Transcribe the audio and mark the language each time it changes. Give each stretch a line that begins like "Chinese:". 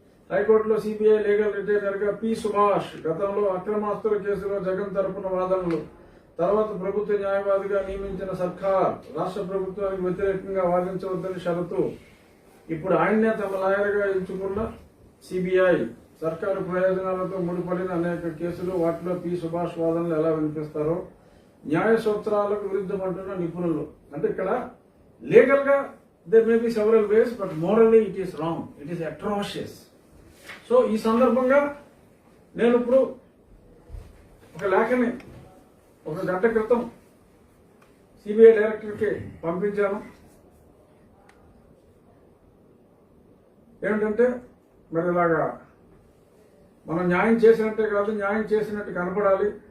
Telugu: హైకోర్టులో CBI legal retainer గా P Subhash. గతంలో అక్రమాస్తుల కేసులో జగన్ తరపున వాదనలు, తర్వాత ప్రభుత్వ న్యాయవాదిగా నియమించిన సర్కార్ రాష్ట్ర ప్రభుత్వానికి వ్యతిరేకంగా వాదించవద్దని షరతు. ఇప్పుడు ఆయన్నే తమ లాయర్గా ఎంచుకున్న సిబిఐ సర్కారు ప్రయోజనాలతో ముడిపడిన అనేక కేసులు, వాటిలో పి సుభాష్ వాదనలు ఎలా వినిపిస్తారో న్యాయ సూత్రాలకు విరుద్ధమంటున్న నిపుణులు. అంటే ఇక్కడ లీగల్ గా
English: there may be several ways, but morally it is wrong. It is atrocious.
Telugu: So ఈ సందర్భంగా నేను ఇప్పుడు ఒక లేఖని ఒక గంట క్రితం సిబిఐ డైరెక్టర్కి పంపించాను. ఏమిటంటే మరి ఇలాగా మనం న్యాయం చేసినట్టే కాదు, న్యాయం చేసినట్టు కనపడాలి.